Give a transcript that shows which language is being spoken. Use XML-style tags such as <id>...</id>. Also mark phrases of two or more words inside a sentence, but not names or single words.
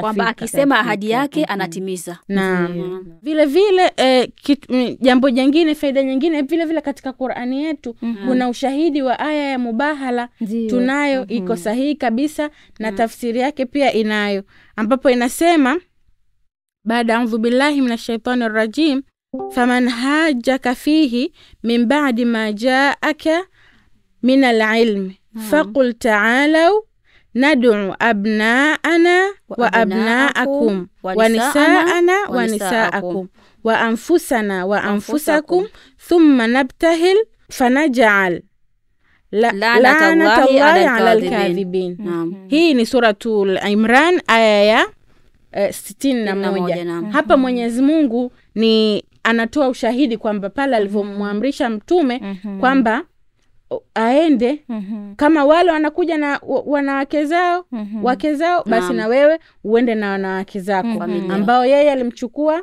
<sw>Kwamba akisema ahadi yake anatimiza. Na vile vile jambo jingine, faida nyingine vile vile katika Qur'ani yetu kuna ushahidi wa aya ya Mubahala. Tunayo iko sahihi kabisa na tafsiri yake pia inayo, ambapo inasema</sw> <ar>baada أعوذ بالله من الشيطان الرجيم فمن حاجك فيه من بعد ما جاءك من العلم فقل تعالوا ندع أبناءنا وأبناءكم ونساءنا ونساءكم وأنفسنا وأنفسكم ثم نبتهل فنجعل لعنة الله على الكاذبين.</ar> <sw>Hii ni suratul Imran aya ya 61. Hapa Mwenyezi Mungu ni anatoa ushahidi kwamba pale alivyomwamrisha mtume kwamba aende kama wale wanakuja na wanawake zao wake zao, basi na wewe uende na wanawake zako ambao yeye alimchukua,</sw>